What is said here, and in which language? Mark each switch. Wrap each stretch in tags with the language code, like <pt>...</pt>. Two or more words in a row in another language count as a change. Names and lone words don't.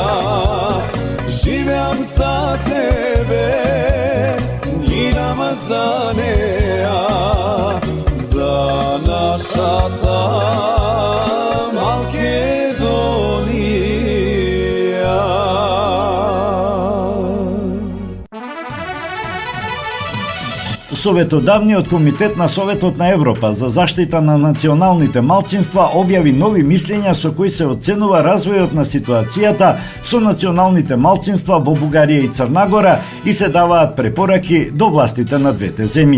<mk>Živim za tebe, ginam za neja, za naša ta Makedonija. Советодавниот комитет на Советот на Европа за заштита на националните малцинства објави нови мислења со кои се оценува развојот на ситуацијата со националните малцинства во Бугарија и Црна Гора и се даваат препораки до властите на двете земји.</mk>